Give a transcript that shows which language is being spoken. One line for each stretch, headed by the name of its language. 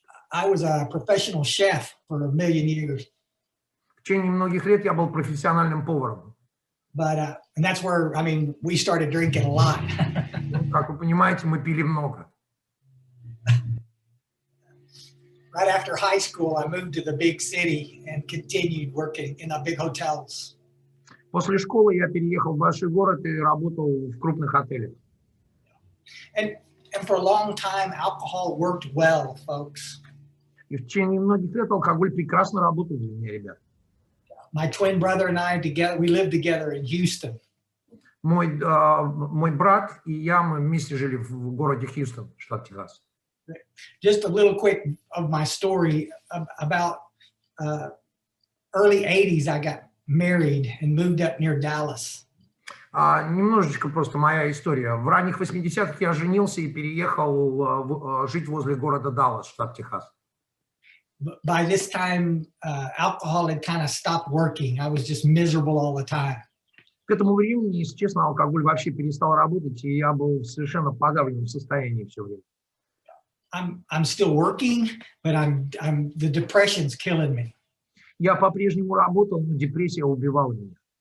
English: I was a professional chef for 1 million years.
Russian: В течение многих лет я был профессиональным поваром.
English: But and that's where, we started drinking a lot.
Russian: Как вы понимаете, мы пили много.
English: Right after high school, I moved to the big city and continued working in the big hotels.
Russian: После школы я переехал в большой город и работал в крупных отелях.
English: And for a long time, alcohol worked well, folks.
Russian: И в течение многих лет алкоголь прекрасно работал для меня, ребят.
English: My twin brother and I we lived together in Houston.
Russian: Мой брат и я, мы вместе жили в городе Хьюстон, штат Техас.
English: Just a little quick of my story about early 80s. I got married and moved up near Dallas.
Russian: Немножечко просто моя история. В ранних 80-х я женился и переехал жить возле города Даллас, штат Техас.
English: By this time, alcohol had kind of stopped working. I was just miserable all the time.
Russian: К этому времени, если честно, алкоголь вообще перестал работать, и я был в совершенно подавленном состоянии все время.
English: I'm still working, but the depression's killing me.
Russian: Я по-прежнему работал, но депрессия убивала меня.